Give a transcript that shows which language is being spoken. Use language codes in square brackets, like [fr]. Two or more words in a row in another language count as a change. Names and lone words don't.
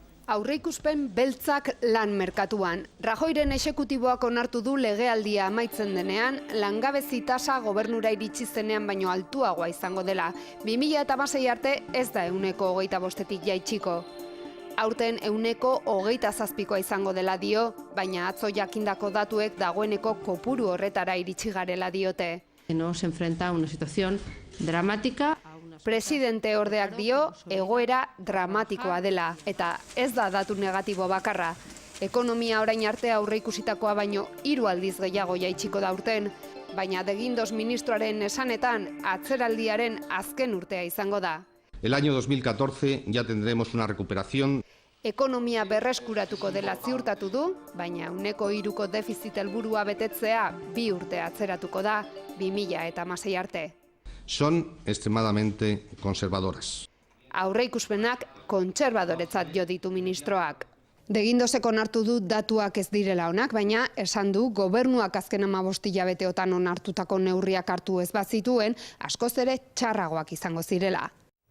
[eu] Aurreikuspen beltzak lan merkatuan. Rajoyren exekutiboak onartu du legealdia amaitzen denean, langabezi tasa gobernura iritsi zenean baino altuagoa izango dela. 2016 arte ez da 125-tik jaitsiko. Aurten 127koa izango dela dio, baina atzo jakindako datuek dagoeneko kopuru horretara iritsi garela diote. [es] Nos enfrenta a una situación dramática. [eu] Presidente ordeak dio egoera dramatikoa dela, eta ez da datu negatibo bakarra. Ekonomia orain arte aurreikusitakoa baino 3 aldiz gehiago jaitsiko da urten, baina De Guindos ministroaren esanetan atzeraldiaren azken urtea izango da. [es] El año 2014 ya tendremos una recuperación. [eu] Ekonomia berreskuratuko dela ziurtatu du, baina 1,3ko defizit helburua betetzea 2 urte atzeratuko da, 2016 arte. [es] Son extremadamente conservadoras. [eu] Aurreikuspenak kontserbadoretzat jo ditu ministroak. De Guindosek onartu du datuak ez direla onak, baina esan du gobernuak azken 15 hilabeteotan onartutako neurriak hartu ez bazituen, askoz ere txarragoak izango zirela.